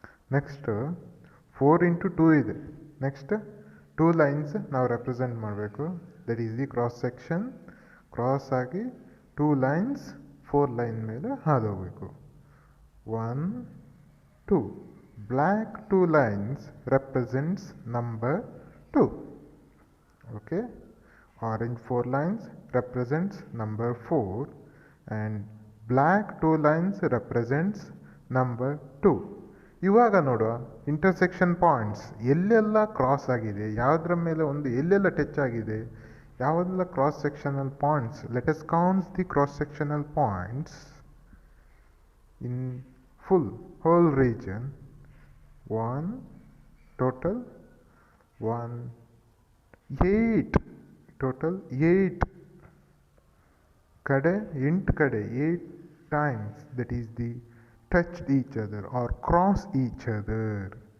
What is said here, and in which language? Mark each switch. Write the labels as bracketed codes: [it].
[en] Next 4 into 2 [kn] ಇದೆ. [en] Next 2 lines [kn] ನಾವು [en] represent [kn] ಮಾಡಬೇಕು. [en] That is the cross section. [kn] Cross ಆಗಿ [en] 2 lines 4 line [kn] ಮೇಲೆ ಹಾದು ಹೋಗಬೇಕು. [en] 1 2. Black 2 lines represents number 2. Okay. Orange 4 lines represents number 4 and black 2 lines represents number 2. [kn] ಇವಾಗ ನೋಡುವ ಇಂಟರ್ಸೆಕ್ಷನ್ ಪಾಯಿಂಟ್ಸ್ ಎಲ್ಲೆಲ್ಲ ಕ್ರಾಸ್ ಆಗಿದೆ, ಯಾವುದರ ಮೇಲೆ ಒಂದು ಎಲ್ಲೆಲ್ಲ ಟಚ್ ಆಗಿದೆ, ಯಾವೆಲ್ಲ cross sectional points. [en] Let us count the cross sectional points in whole region. 1 total 1 8 total 8 ಕಡೆ 8 ಕಡೆ 8 times, that is the touched each other or cross each other.